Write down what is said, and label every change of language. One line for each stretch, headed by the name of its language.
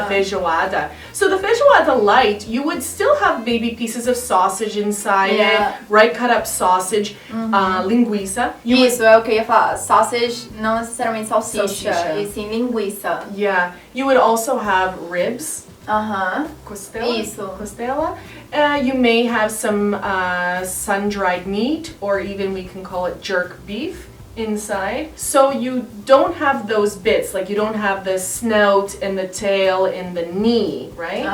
English: Yeah. the feijoada. So the feijoada light, you would still have maybe pieces of sausage inside Yeah. it, right? Cut up sausage, linguiça. You would-
Portuguese: Isso é o que eu ia falar. Sausage, não necessariamente salsicha, Salsicha. e sim linguiça.
English: Yeah. You would also have ribs. Aham.
Portuguese: Costela? Isso. Costela.
English: You may have some sun-dried meat, or even we can call it jerk beef inside. So you don't have those bits, like you don't have the snout and the tail and the knee, right?